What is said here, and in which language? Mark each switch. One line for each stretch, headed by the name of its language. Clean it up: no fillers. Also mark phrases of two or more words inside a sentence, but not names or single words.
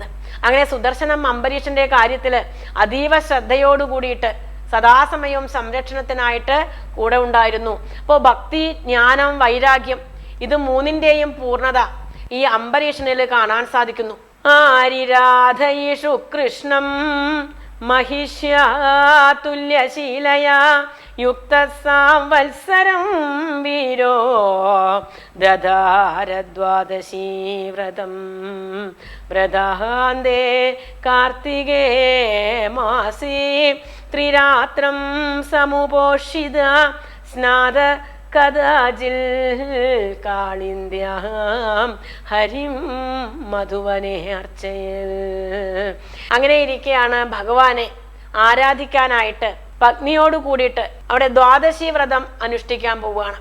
Malayalam: അങ്ങനെ സുദർശനം അംബരീഷന്റെ കാര്യത്തില് അതീവ ശ്രദ്ധയോടു കൂടിയിട്ട് സദാസമയവും സംരക്ഷണത്തിനായിട്ട് കൂടെ ഉണ്ടായിരുന്നു. അപ്പോൾ ഭക്തി, ജ്ഞാനം, വൈരാഗ്യം ഇത് മൂന്നിന്റെയും പൂർണ്ണത ഈ അംബരീഷനിൽ കാണാൻ സാധിക്കുന്നു.
Sanskrit: ആരിരാധയിഷു കൃഷ്ണം महिष्यातुल्यशीलया युक्तसांवत्सरं वीरो दधारद्वादशी व्रतं व्रतान्ते कार्तिके मासि त्रिरात्रं समुपोषित स्नात കഥാജിൽ കാളിന്ത്യാം ഹരിം മധുവനെ അർച്ചയൽ.
Malayalam: അങ്ങനെ ഇരിക്കെയാണ് ഭഗവാനെ ആരാധിക്കാനായിട്ട് പത്നിയോട് കൂടിയിട്ട് അവിടെ ദ്വാദശി വ്രതം അനുഷ്ഠിക്കാൻ പോവുകയാണ്.